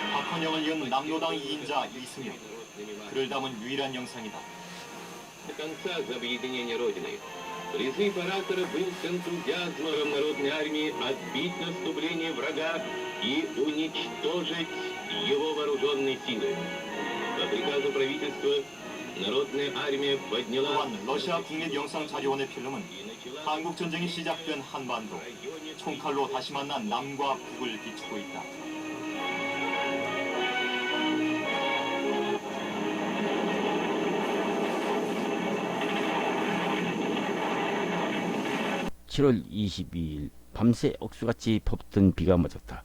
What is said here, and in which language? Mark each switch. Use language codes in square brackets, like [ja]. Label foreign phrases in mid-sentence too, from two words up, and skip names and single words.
[ko] 헌영을 이은 남로당 2인자 이승엽. 그를 담은 유일한 영상이다. [ru] До конца за объединение Родины. Призыв оратора был с энтузиазмом народной армии отбить наступление врага и уничтожить его вооруженные силы. По приказу правительства народная армия подняла... [ko] 또한 러시아 국립영상자료원의 필름은 한국 전쟁이 시작된 한반도, 총칼로 다시 만난 남과 북을 비추고 있다. 7월 22일 밤새 억수같이 퍼붓던 비가 멎었다.